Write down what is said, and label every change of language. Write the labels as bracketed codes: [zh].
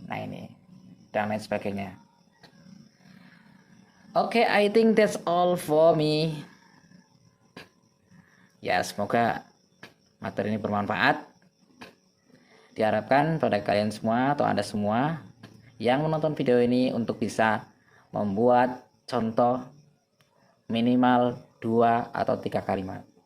[id] Nah, ini dan lain sebagainya. [en] Oke, I think that's all for me. [id] Ya, semoga materi ini bermanfaat. Diharapkan pada kalian semua atau Anda semua yang menonton video ini untuk bisa membuat contoh minimal 2 atau 3 kalimat.